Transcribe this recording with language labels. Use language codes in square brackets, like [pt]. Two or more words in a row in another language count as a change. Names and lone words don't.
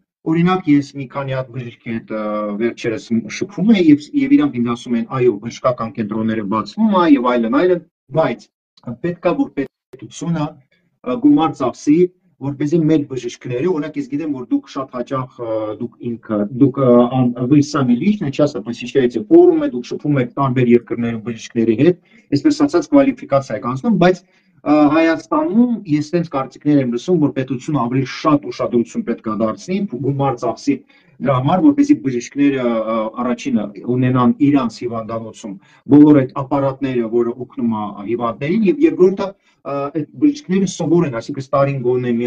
[hy] Օրինակ ես մի քանի հատ բժիշկի հետ վերջերս շփվում եմ եւ իրանք ինձ ասում են, այո, բժշկական կենտրոնները բացվում է եւ այլն, բայց պետքա որ պետությունը գումար ծախսի, որպեսզի մեր բժիշկները, օրինակ ես գիտեմ, որ դուք շատ հաճախ դուք [ru] вы сами лично часто посещаете форумы, [hy] դուք շփվում եք տարբեր երկրներում բժիշկների հետ, այսպես ասած կվալիֆիկացիա եք անցնում, բայց Հայաստանում ես տենց կարծիքներ եմ լսում, որ պետությունը ավելի շատ ուշադրություն պետք է դարձնի, գումար ծախսի դրա համար, որպեսզի բժիշկները առաջինը ունենան իրանց հիվանդանոցում բոլոր այդ ապարատները, որը օգնում է հիվանդներին, եւ երկրորդը այդ բժիշկները սովոր են, այսինքն տարին գոնե մի